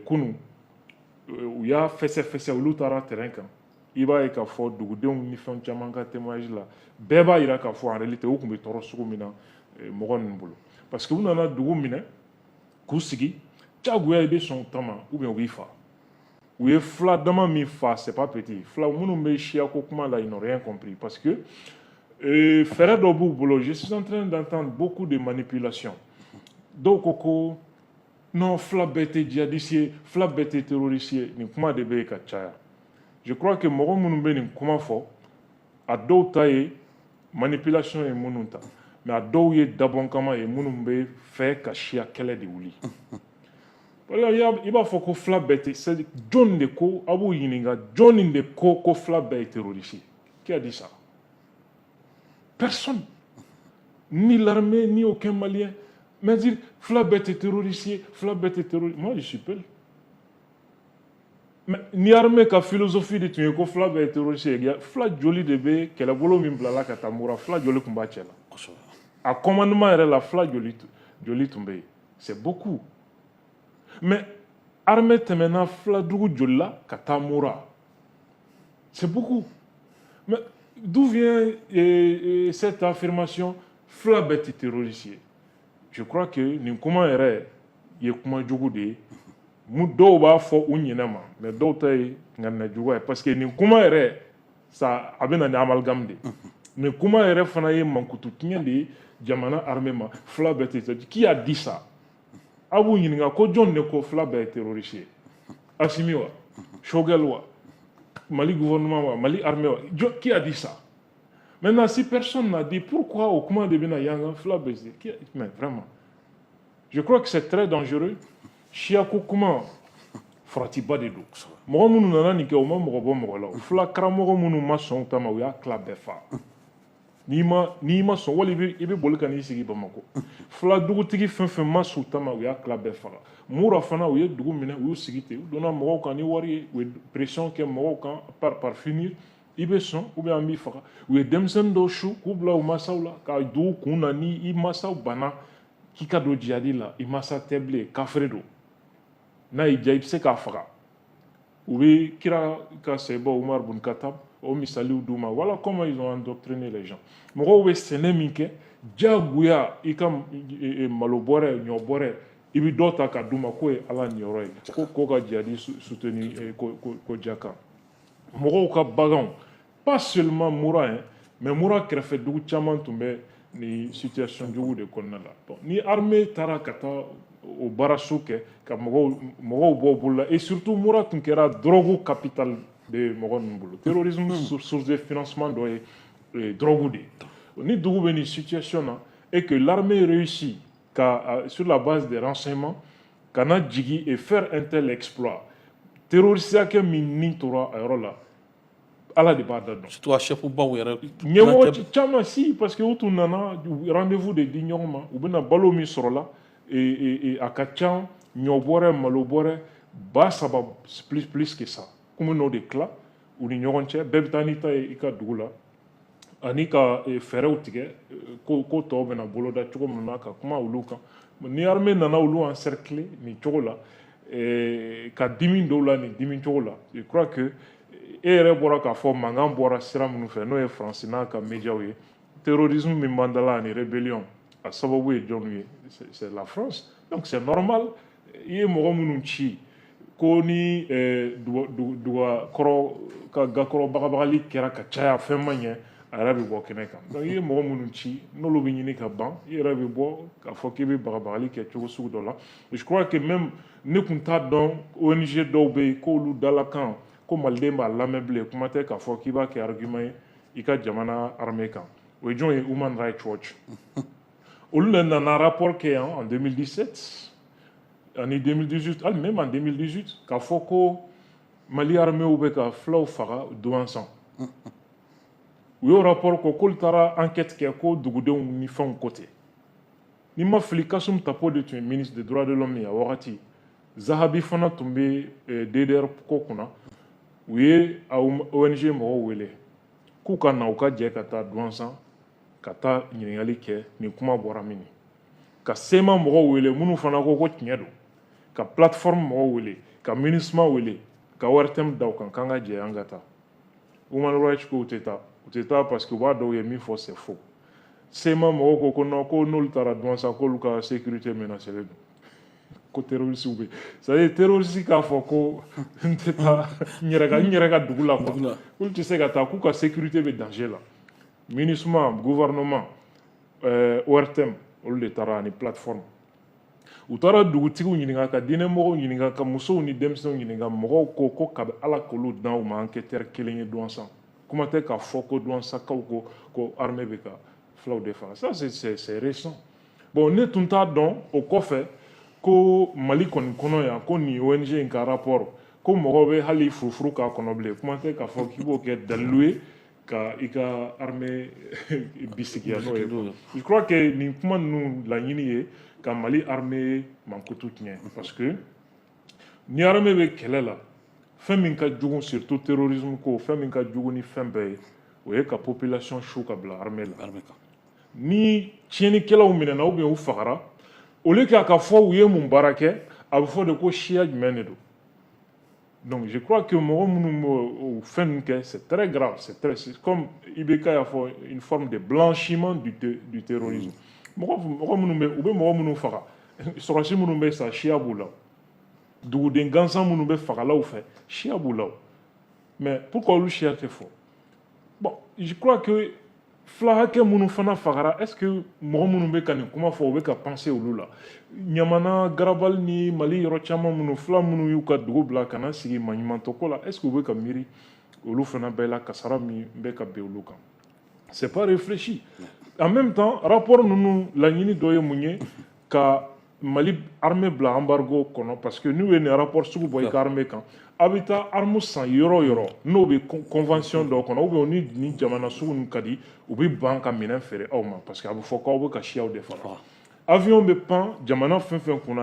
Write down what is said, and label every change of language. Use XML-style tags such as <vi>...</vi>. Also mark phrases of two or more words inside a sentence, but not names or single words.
<bm>kunun u y'a fɛsɛfɛsɛ olu taara terrain kan i b'a ye k'a fɔ dugudenw ni fɛn caman ka témoignage la bɛɛ b'a jira k'a fɔ</bm> <fr>en réalité</fr> <bm>u tun bɛ tɔɔrɔ sugu min na mɔgɔ ninnu bolo</bm> <fr>parce que</fr> <bm>u nana dugu minɛ k'u sigi diyagoya i bɛ sɔn ta ma</bm> <fr>ou bien</fr> <bm>u b'i fa u ye fila dama min fa</bm> <fr>c'est pas petit</fr> <bm>fila minnu bɛ siyako kuma la</bm> <fr>ils n'ont rien compris parce que</fr> <bm>fɛɛrɛ dɔ b'u bolo</bm> <fr>je suis en train d'entendre beaucoup de manipulations</fr> <bm>dɔw ko non fila bɛɛ tɛ djihadiste ye fila bɛɛ tɛ terroriste ye nin kuma de bɛ yen ka caya</bm> <fr>je crois que</fr> <bm>mɔgɔ minnu bɛ nin kuma fɔ a dɔw ta ye manipulation ye minnu ta mais a dɔw ye dabɔn kama ye minnu bɛ fɛ ka siya kɛlɛ de wuli i b'a fɔ ko fila bɛɛ tɛ jɔn de ko a b'u ɲininka jɔn de ko fila bɛɛ ye terroriste ye</bm> <fr>qui a dit ça personne ni l'armée ni aucun malien mais dire</fr> <bm>fila bɛɛ tɛ terroriste ye fila bɛɛ tɛ terroriste</bm> <fr>moi je suis peu</fr> <bm>mais ni armée ka philosophie de tun ye ko fila bɛɛ ye terroriste ye fila joli de bɛ kɛlɛbolo min bilala ka taa mura fila joli tun b'a cɛ la a commandement yɛrɛ la fila joli tun bɛ yen</bm> <fr>c'est beaucoup</fr> <bm>mais armée tɛmɛna fila dugu joli la ka taa mura</bm> <fr>c'est beaucoup mais d'où vient cette affirmation</fr> <bm>fila bɛɛ tɛ terroriste ye</bm> <fr>je crois que</fr> <bm>nin kuma yɛrɛ ye kuma jugu de ye dɔw b'a fɔ u ɲinɛ ma mais dɔw ta ye ŋanina jugu ye</bm> <fr>parce que</fr> <bm>nin kuma yɛrɛ ça a bɛ na ni amalgame de nin kuma yɛrɛ fana ye mankutu tiɲɛ de ye jamana armée ma fila bɛɛ tɛ terroriste</bm> <fr>qui a dit ça a b'u ɲininka ko jɔn de ko fila bɛɛ ye terroriste ye Assimi wa Shogel wa Mali gouvernement wa Mali armée wa qui a dit ça maintenant si personne n'a dit pourquoi</fr> <bm>au kuma de bɛna yanga fila bɛɛ ye</bm> <fr>mais vraiment je crois que c'est très dangereux</fr> <bm>siyako kuma faratiba de don mɔgɔ minnu nana nin kɛ u ma mɔgɔ bɔ mɔgɔ la fila karamɔgɔ minnu ma sɔn ta ma u y'a tila bɛɛ fa n'i ma sɔn wali i bɛ boli ka n'i sigi Bamako fila dugutigi fɛn fɛn ma sɔn ta ma u y'a tila bɛɛ faga mura fana u ye dugu minɛ u y'u sigi ten u donna mɔgɔw kan ni wari ye u ye pression kɛ mɔgɔw kan</bm> <fr>par finir</fr> <bm>i bɛ sɔn</bm> <fr>ou bien</fr> <bm>an b'i faga u ye denmisɛnnin dɔw su k'u bila u masaw la ka don u kun na ni i masaw banna k'i ka don jihadi la i masa tɛ bilen kafiri don n'a y'i diya i bɛ se k'a faga u bɛ kira ka sɛbɛ Umar bun Khattab o misaliw d'u ma</bm> <fr>voilà comment ils ont endoctriné les gens</fr> <bm>mɔgɔw bɛ sɛnɛ min kɛ diyagoya i ka malo bɔrɛ ɲɔ bɔrɛ i bɛ dɔ ta ka d'u ma k'o ye ala niyɔrɔ ye ko ka jihadi soutenir ko jaka mɔgɔw ka baganw</bm> <fr>pas seulement</fr> <bm>mura</bm> <fr>hein mais</fr> <bm>mura kɛrɛfɛ dugu caman tun bɛ nin situation jugu de kɔnɔna la bon ni armée taara ka taa o baaraso kɛ ka mɔgɔw bɔ bolo la</bm> <fr>et surtout</fr> <bm>mura tun kɛra</bm> <fr>drogue capitale</fr> <bm>de mɔgɔ ninnu bolo</bm> <fr>terrorisme source de financement</fr> <bm>dɔ ye drogue de ye ni dugu bɛ nin situation na</bm> <fr>et que l'armée réussit sur la base des renseignements</fr> <bm>kana jigi</bm> <fr>et faire un tel exploit terroriste</fr> <bm>kɛ min ni tora a yɔrɔ la ala de b'a da dɔn surtout a chef baw yɛrɛ ɲɛmɔgɔ caman si parce que u tun nana rendez-vous de di ɲɔgɔn ma u bɛna balo min sɔrɔla a ka ca ɲɔ bɔrɛ malo bɔrɛ ba saba</bm> <fr>plus que ça comme</fr> <bm>n'o de tila u ni ɲɔgɔn cɛ bɛɛ bɛ taa n'i ta ye i ka dugu la ani ka fɛɛrɛw tigɛ ko tɔw bɛna boloda cogo min na ka kuma olu kan ni armée nana olu encercler nin cogo la ka dimi dɔw la nin dimi cogo la</bm> <fr>je crois que</fr> <bm>e yɛrɛ bɔra k'a fɔ mankan bɔra sira minnu fɛ n'o ye faransi n'a ka médiaw ye terrorisme min b'an da la ani rébellion a sababu ye jɔnw ye</bm> <fr>c'est la France donc c'est normal</fr> <bm>i ye mɔgɔ minnu ci ko ni dugakɔrɔ ka gakɔrɔ bagabagali kɛra ka caya fɛn ma ɲɛ a yɛrɛ bɛ bɔ kɛnɛ kan donc i ye mɔgɔ minnu ci n'olu bɛ ɲini ka ban i yɛrɛ bɛ bɔ k'a fɔ k'i bɛ bagabagali kɛ cogo sugu dɔ la</bm> <fr>je crois que même</fr> <bm>ne tun t'a dɔn ONG dɔw bɛ yen k'olu dalakan ko maliden b'a lamɛn bilen kuma tɛ k'a fɔ k'i b'a kɛ argument ye i ka jamana armée kan o ye jɔn ye Human Rights Watch olu de nana rapport kɛ yan en 2017 ani 2018 hali</bm> <fr>même en 2018</fr> <bm>k'a fɔ ko Mali armée bɛ ka fulaw faga Douentza u y'o rapport ko k'olu taara enquête kɛ ko dugudenw ni fɛnw ko ten ni ma fili Kasum Tapo de tun ye</bm> <fr>ministre des droits de l'homme</fr> <bm>ye a wagati Zahabi fana tun bɛ DDR ko kunna u ye ONG mɔgɔw wele k'u ka na u ka jɛ ka taa Douentza ka taa ɲininkali kɛ nin kuma bɔra min ka SEMA mɔgɔw wele minnu fana ko tiɲɛ don ka plateforme mɔgɔw wele ka MINUSMA wele ka ORTM da u kan k'an ka jɛ an ka taa Human Rights ko u tɛ taa parce que u b'a dɔn u ye min fɔ</bm> <fr>c'est faux</fr> <bm>SEMA mɔgɔw ko non ko n'olu taara Douentza k'olu ka</bm> <fr>sécurité menacée</fr> <bm>don ko terroriste bɛ</bm> <fr>c'est-à-dire terroriste</fr> <bm>k'a fɔ ko n tɛ taa n yɛrɛ ka dugu la quoi olu tɛ se ka taa k'u ka sécurité bɛ danger la MINUSMA gouvernement ORTM olu de taara ani plateforme u taara dugutigiw ɲininka ka diinɛmɔgɔw ɲininka ka musow ni denmisɛnw ɲininka mɔgɔw ko kabi ala k'olu dan u ma enquêteur kelen ye Douentza kuma tɛ k'a fɔ ko Douentzakaw ko armée bɛ ka fulaw de faga</bm> <fr>ça c'est récent bon</fr> <bm>ne tun t'a dɔn o kɔfɛ ko Mali kɔni kɔnɔ yan ko nin ONG in ka rapport ko mɔgɔw bɛ hali furufuru k'a kɔnɔ bilen kuma tɛ k'a fɔ k'i b'o kɛ dalilu ye ka i ka armée bisigiya n'o ye</bm> <fr>je crois que</fr> <bm>nin kuma ninnu laɲini ye ka Mali armée mankutu tiɲɛ</bm> <fr>parce que</fr> <bm>ni armée bɛ kɛlɛ la fɛn min ka jugu</bm> <fr>surtout terrorisme</fr> <bm>ko fɛn min ka jugu ni fɛn bɛɛ ye o ye ka population su ka bila armée la ni tiɲɛnikɛlaw minɛna</bm> <fr>ou bien</fr> <bm>u fagara</bm> <fr>au lieu</fr> <bm>k'a ka fɔ u ye mun baara kɛ a bɛ fɔ de ko siya jumɛn de don</bm> <fr>donc je crois que</fr> <bm>mɔgɔ minnu b'o fɛn ninnu kɛ</bm> <fr>c'est très grave c'est comme</fr> <bm>IBK y'a fɔ</bm> <fr>une forme de blanchiment du terrorisme</fr> <bm>mɔgɔ minnu bɛ u bɛ mɔgɔ minnu faga sɔrɔsi minnu bɛ sa siya b'u la duguden gansan minnu bɛ fagalaw fɛ siya b'u la</bm> <fr>mais pourquoi</fr> <bm>olu siya tɛ fɔ</bm> <fr>bon je crois que</fr> <bm>fila hakɛ minnu fana fagara</bm> <fr>est ce que</fr> <bm>mɔgɔ minnu bɛ ka nin kuma fɔ u bɛ ka penser olu la ɲamana garabali ni Mali yɔrɔ caman minnu fila minnu y'u ka dugu bila ka na sigi maɲumantɔ ko la</bm> <fr>est ce que</fr> <bm>u bɛ ka miiri olu fana bɛɛ la kasara min bɛ ka bin olu kan</bm> <fr>c'est pas réfléchi en même temps</fr> <bm>rapport ninnu laɲini dɔ ye mun ye ka Mali armée bila embargo kɔnɔ</bm> <fr>parce que</fr> <bm>n'u ye nin rapport sugu bɔ i ka armée kan a bɛ taa arme san yɔrɔ yɔrɔ n'o bɛ convention dɔ kɔnɔ</bm> <fr>ou bien</fr> <bm>ni jamana sugu ninnu ka di u bɛ ban ka minɛn feere aw ma</bm> <fr>parce que</fr> <bm>a bɛ fɔ k'aw bɛ ka siyaw de faga avion bɛ pan jamana fɛn fɛn kunna</bm>